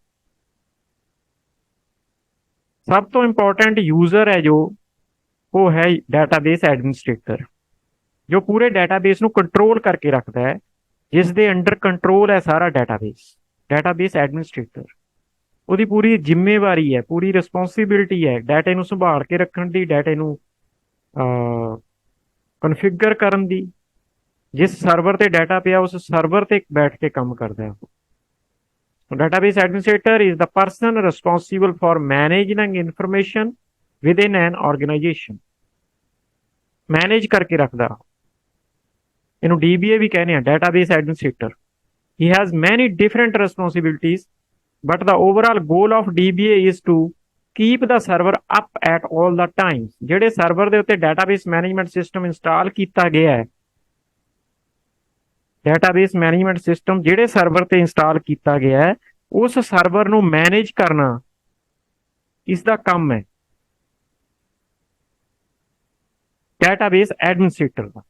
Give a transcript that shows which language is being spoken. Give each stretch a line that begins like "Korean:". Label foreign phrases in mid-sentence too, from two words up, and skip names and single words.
Punjabi: ਸਭ ਤੋਂ
English: important user
Punjabi: ਹੈ ਜੋ, ਉਹ ਹੈ
English: database administrator,
Punjabi: ਜੋ ਪੂਰੇ ਡੈਟਾਬੇਸ ਨੂੰ ਕੰਟਰੋਲ ਕਰਕੇ ਰੱਖਦਾ ਹੈ, ਜਿਸ ਦੇ
English: under control
Punjabi: ਹੈ ਸਾਰਾ ਡੈਟਾਬੇਸ।
English: database administrator,
Punjabi: ਉਹਦੀ ਪੂਰੀ ਜ਼ਿੰਮੇਵਾਰੀ ਹੈ, ਪੂਰੀ ਰਿਸਪੌਂਸਿਬਿਲਿਟੀ ਹੈ ਡਾਟੇ ਨੂੰ ਸੰਭਾਲ ਕੇ ਰੱਖਣ ਦੀ, ਡਾਟੇ ਨੂੰ ਕਨਫਿਗਰ ਕਰਨ ਦੀ। ਜਿਸ ਸਰਵਰ ਤੇ ਡਾਟਾ ਪਿਆ ਉਸ ਸਰਵਰ ਤੇ ਬੈਠ ਕੇ ਕੰਮ ਕਰਦਾ ਹੈ।
English: Database administrator is the person responsible for managing information within an organization.
Punjabi: Manage ਕਰਕੇ ਰੱਖਦਾ, ਇਨ੍ਹੂੰ DBA ਵੀ ਕਹਿੰਦੇ ਹਨ,
English: database administrator. He has many different responsibilities, but the overall goal of DBA is to keep the server up at all the times.
Punjabi: ਜਿਹੜੇ ਸਰਵਰ ਦੇ ਉੱਤੇ
English: database management system
Punjabi: ਇੰਸਟਾਲ ਕੀਤਾ ਗਿਆ ਹੈ,
English: database management system
Punjabi: ਜਿਹੜੇ ਸਰਵਰ ਤੇ ਇੰਸਟਾਲ ਕੀਤਾ ਗਿਆ ਹੈ, ਉਸ ਸਰਵਰ ਨੂੰ ਮੈਨੇਜ ਕਰਨਾ ਇਸ ਦਾ ਕੰਮ ਹੈ
English: database administrator
Punjabi: ਦਾ।